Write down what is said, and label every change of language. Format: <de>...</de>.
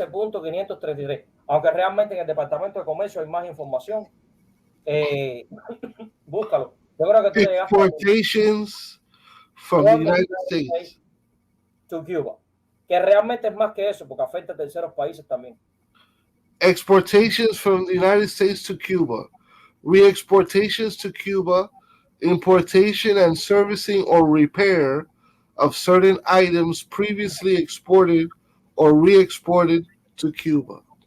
<es>515.533. Aunque realmente en el Departamento de Comercio hay más información. Búscalo. Yo creo que tú</es> <en>Exportations from the United States to Cuba,</en> <es>que realmente es más que eso, porque afecta a terceros países también.</es> <en>Exportations from the United States to Cuba, re-exportations to Cuba, importation and servicing or repair of certain items previously exported or re-exported to Cuba.</en>